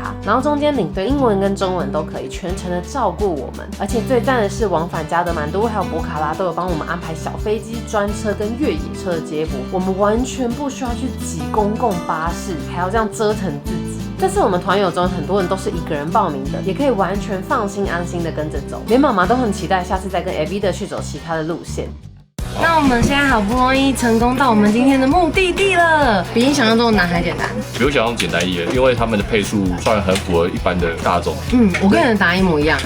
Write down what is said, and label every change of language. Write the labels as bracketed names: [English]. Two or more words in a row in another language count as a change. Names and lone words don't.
[Chinese] 然後中間領隊英文跟中文都可以全程的照顧我們，而且最讚的是往返加德滿都還有博卡拉都有幫我們安排小飛機、專車跟越野車的接駁，我們完全不需要去擠公共巴士，還要這樣折騰自己。這次我們團友中很多人都是1個人報名的，也可以完全放心安心的跟着走，連媽媽都很期待下次再跟 Evita 去走其他的路線。那我们现在好不容易成功到我们今天的目的地了，比你想象中的难还简单。比我想象简单一点，因为他们的配速算很符合一般的大众。我跟你的答案一模一樣。